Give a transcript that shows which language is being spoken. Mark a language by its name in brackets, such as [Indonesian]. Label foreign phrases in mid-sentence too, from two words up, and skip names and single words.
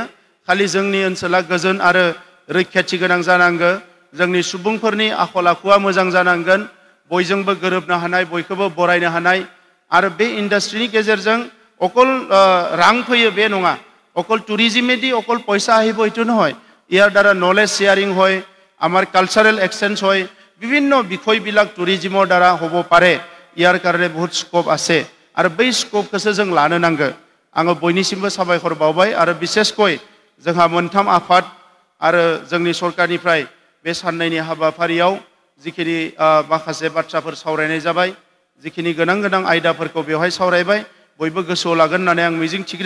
[Bodo] खालि जोंनि ओनसोला गोजोन आरो रैखाथि गोनां जानांगौ, जोंनि सुबुंफोरनि आखल आखुआ मोजां जानांगोन, बयजोंबो गोरोबनो हानाय, बयखौबो बरायनो हानाय। आरो बे इन्डास्ट्रिनि गेजेरजों अकल रां फैयो बे नङा, अकल टुरिजिमेदि अकल पयसा [Assamese] আহিব এইটো নহয়, ইয়াৰ দ্বাৰা [English] knowledge sharing [Assamese] হয়, আমাৰ [English] cultural exchange [Assamese] হয়, বিভিন্ন বিষয়বিলাক টুৰিজিমৰ দ্বাৰা হ'ব পাৰে। ইয়াৰ কাৰণে বহুত স্ক'প আছে [Bodo] आरो बै स्क'पखौसो जों लानो नांगौ। आङो बयनिसिमबो साबायखर बावबाय। आरो बिसेसकय जोंहा मोनथाम आफाद आरो जोंनि सरकारनिफ्राय बे साननैनि हाबाफारियाव जिखिनि माखासे बाथ्राफोर सावरायनाय जाबाय, जिखिनि गोनां आयदाफोरखौ बेवहाय सावरायबाय, बयबो गोसोआव लागोन होननानै आं मिजिं थिदों।